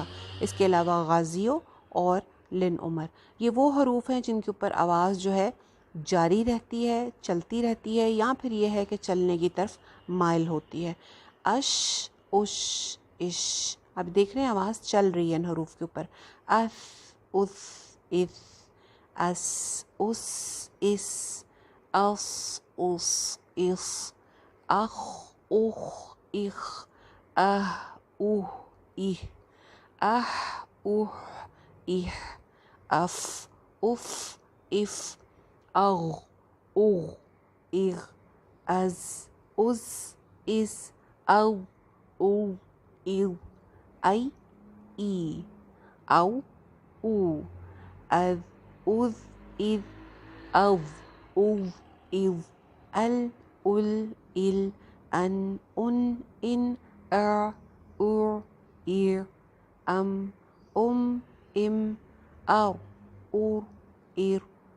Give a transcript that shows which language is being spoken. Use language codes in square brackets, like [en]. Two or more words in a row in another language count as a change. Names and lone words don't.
[ur] اس کے علاوہ غازیو اور لن عمر، یہ وہ حروف ہیں جن کے اوپر آواز جو ہے جاری رہتی ہے، چلتی رہتی ہے، یا پھر یہ ہے کہ چلنے کی طرف مائل ہوتی ہے۔ اش، اش، اش، اب دیکھ رہے ہیں آواز چل رہی ہے ان حروف کے اوپر۔ اف، اس، اس، اس، اس، اس، اس، اس، اس، اخ، اخ، اخ، اہ، اوہ، ایہ، اہ، اوہ، ایہ، اف، اف، اف، اغ، اغ، اغ، از، از، از، او، او، ایو، ای، ای، او، او، اذ، اذ، اذ، اذ، اوذ، ایذ، ال، ال، ال، ان، ان، ا، ار، ایر، ام، ام، ام، او، اور، ایر،